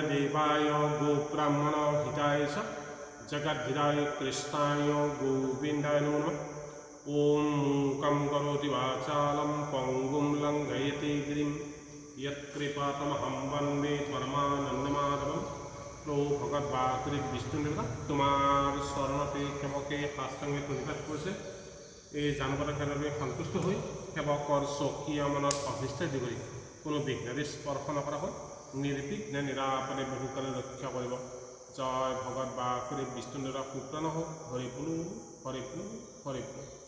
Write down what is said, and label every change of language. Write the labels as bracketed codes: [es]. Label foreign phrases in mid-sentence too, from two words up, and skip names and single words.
[sa] देवाय गो ब्राह्मण हिताय च जगद्धिताय कृष्णाय गोविंदाय नमः। ओम मूकं करोति वाचालं पंगुं लंघयति गिरिं यत्कृपातमहं वन्दे परमानन्दमाधवं। प्रभु भगवद् विष्णुदेवता [as] তোমার শরণতে সেবকে সাষ্টাঙ্গে প্ৰণিপাত কৰিছে। এই জানপথৰ ক্ষেত্ৰলৈ সন্তুষ্ট হৈ সেৱকৰ স্বকীয় মনত অভিষ্ট দিবই কোনো বিঘ্নেদি স্পৰ্শ নকৰা হয় নিৰ্বিঘ্নে নিৰাপদে বহুকালে ৰক্ষা কৰিব। জয় ভগৱৎ বাসুদেৱ বিষ্ণুদেৱতা পুত্ৰ নহওক হৰিপুলু হৰিপুলু হৰিপুলু।